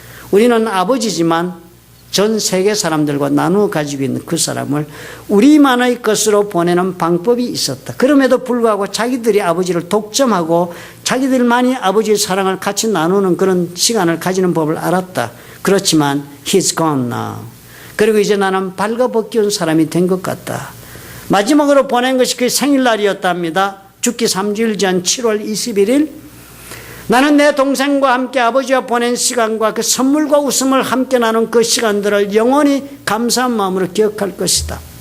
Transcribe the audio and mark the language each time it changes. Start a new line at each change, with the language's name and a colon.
Korean: 우리는 아버지지만 전 세계 사람들과 나누어 가지고 있는 그 사람을 우리만의 것으로 보내는 방법이 있었다. 그럼에도 불구하고 자기들이 아버지를 독점하고 자기들만이 아버지의 사랑을 같이 나누는 그런 시간을 가지는 법을 알았다. 그렇지만
English: he's gone now.
Korean: 그리고 이제 나는 발가벗겨온 사람이 된 것 같다. 마지막으로 보낸 것이 그의 생일날이었답니다. 죽기 3주일 전 7월 21일 나는 내 동생과 함께 아버지와 보낸 시간과 그 선물과 웃음을 함께 나눈 그 시간들을 영원히 감사한 마음으로 기억할 것이다.